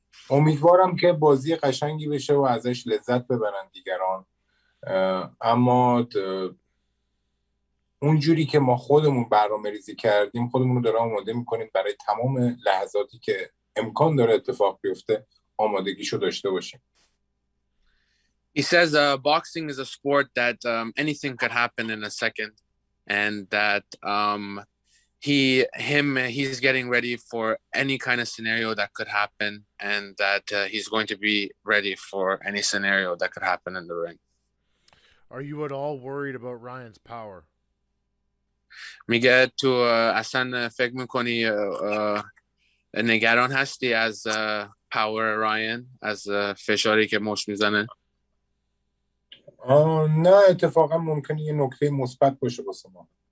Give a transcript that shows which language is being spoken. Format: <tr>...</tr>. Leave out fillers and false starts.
<fa>امیدوارم که بازی قشنگی بشه و ازش لذت ببرن دیگران، اما اونجوری که ما خودمون برنامه ریزی کردیم خودمون رو داره آماده میکنیم برای تمام لحظاتی که امکان داره اتفاق بیفته آمادگیشو داشته باشیم.</fa> <en>He says boxing is a sport that anything could happen in a second, and that he's getting ready for any kind of scenario that could happen, and that he's going to be ready for any scenario that could happen in the ring. Are you at all worried about Ryan's power?</en> <fa>میگه تو اصلا فکر میکنی نگران هستی از پاور راین، از فشاری که مش میزنه؟ نه، اتفاقا ممکنه یه نکته مثبت باشه واسه ما.</fa>